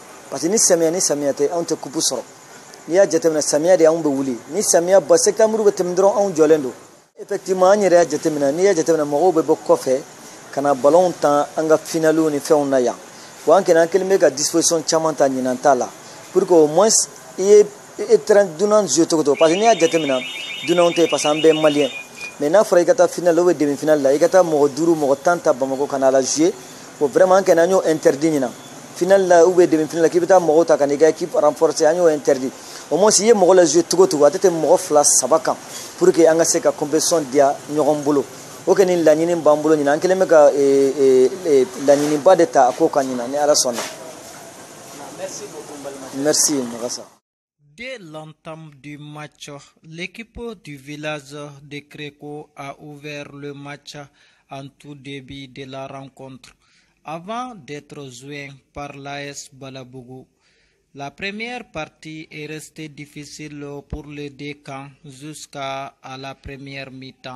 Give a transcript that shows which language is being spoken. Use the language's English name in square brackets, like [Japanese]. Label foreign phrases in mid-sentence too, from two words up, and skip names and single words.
[French] Parce que [Bambara] ni samiya tɛ anw tɛ coupe sɔrɔ. N'i y'a jateminɛ samiya de anw bɛ wuli, ni samiya ba septembre bɛ tɛmɛ dɔrɔn anw jɔlen don. Effectivement an yɛrɛ y'a jateminɛ, n'i y'a jateminɛ mɔgɔw bɛ bɔ kɔfɛ ka na ballon tan an ka finaliw ni fɛnw na yan. Bon an kɔni an kɛlen bɛ ka disposition caman ta ɲinan ta la [French] pour que au moins [Bambara] i ye dunan jouer cogo cogo, parce que n'i y'a jateminɛ dunanw tɛ parce que an bɛɛ ye maliyɛn. Mais n'a fɔra i ka taa [French] finale ou bien demi finale [Bambara] la i ka taa mɔgɔ 5 mɔgɔ 10 ta Bamakɔ ka na la jouer, [French] bon vraiment [Bambara] an kɔni an y'o interdit ɲinan. Finale la [French] ou bien demi finale [Bambara] la k'i bɛ taa mɔgɔw ta ka n'i ka [French] équipe renforcer [Bambara] an y'o interdit. [French] Au moins [Bambara] i ye mɔgɔ la jouer cogo cogo a tɛ tɛmɛ mɔgɔ 2 3 kan [French] pour que [Bambara] an ka se ka compétition diya ɲɔgɔn bolo. O kɔni laɲini b'an bolo ɲinan, an kɛlen bɛ ka laɲiniba de ta a ko kan ɲinan ni ala sɔnna. [French] Merci Magasa. Dès l'entame du match, l'équipe du village de Kreko a ouvert le match en tout début de la rencontre. Avant d'être joint par l'AS Balabougou, La première partie est restée difficile pour les deux camps jusqu'à la première mi-temps.